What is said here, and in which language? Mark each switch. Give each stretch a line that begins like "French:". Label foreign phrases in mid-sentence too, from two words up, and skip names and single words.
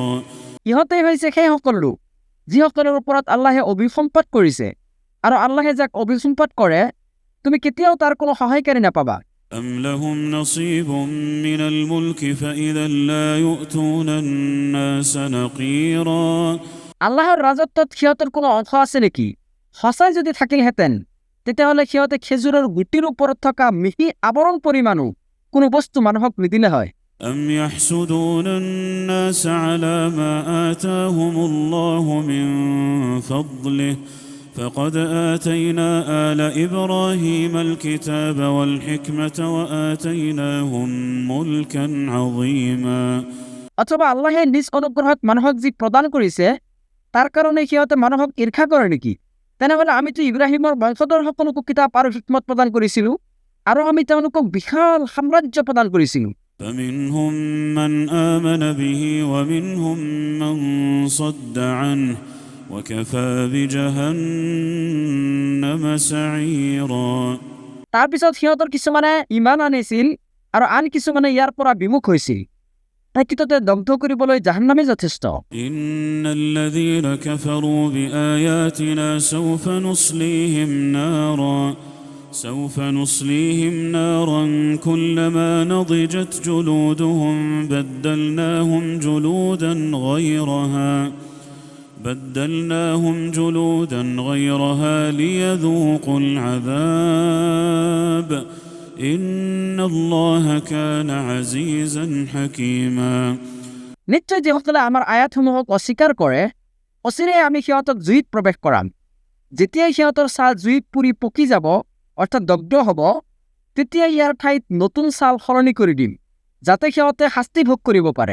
Assamese: ইহঁতেই হৈছে সেই সকল লোক যিসকলৰ ওপৰত আল্লাহে অভিসম্পাত কৰিছে আৰু আল্লাহে যাক অভিসম্পাত কৰে তুমি কেতিয়াও তাৰ কোনো সহায়কাৰী নাপাবা
Arabic: أم لهم نصيب من الملك فإذا لا يؤتون الناس نقيرا
Assamese: আল্লাহৰ ৰাজত্বত সিহঁতৰ কোনো অংশ আছে নেকি সঁচাই যদি থাকিলহেঁতেন তেতিয়াহ'লে সিহঁতে খেজুৰৰ গুটিৰ ওপৰত থকা মিহি আৱৰণ পৰিমাণো কোনো বস্তু মানুহক নিদিলে হয়।
Arabic: أم يحسدون الناس على ما آتاهم الله من فضله فقد آتينا آل إبراهيم الكتاب والحكمة وآتيناهم ملكا عظيما
Assamese: অথবা আল্লাহে নিজ অনুগ্ৰহত মানুহক যি প্ৰদান কৰিছে তাৰ কাৰণে সিহঁতে মানুহক ঈৰ্ষা কৰে নেকি? তেনেহ'লে আমিতো ইব্ৰাহিমৰ বংশধৰ সকলোকো কিতাপ আৰু হিকমত প্ৰদান কৰিছিলোঁ আৰু আমি তেওঁলোকক বিশাল সাম্ৰাজ্য প্ৰদান কৰিছিলোঁ।
Arabic: فمنهم من آمن به ومنهم من صد عنه وكفى بجهنم سعيرا
Assamese: তাৰপিছত সিহঁতৰ কিছুমানে ইমান আনিছিল আৰু আন কিছুমানে ইয়াৰ পৰা বিমুখ হৈছিল। প্ৰকৃততে দগ্ধ কৰিবলৈ জাহান্নামে যথেষ্ট।
Arabic: إن الذين كفروا بآياتنا سوف نصليهم نارا كلما نضجت جلودهم بدلناهم جلودا غيرها ليذوقوا العذاب إن الله كان عزيزا حكيما
Assamese: নিশ্চয় যিসকলে আমাৰ আয়াতসমূহক অস্বীকাৰ কৰে অচিৰেই আমি সিহঁতক জুইত প্ৰৱেশ কৰাম। যেতিয়াই সিহঁতৰ ছাল জুইত পুৰি পকি যাব অৰ্থাৎ দগ্ধ হ'ব, তেতিয়াই ইয়াৰ ঠাইত নতুন ছাল সলনি কৰি দিম যাতে সিহঁতে শাস্তি ভোগ কৰিব পাৰে।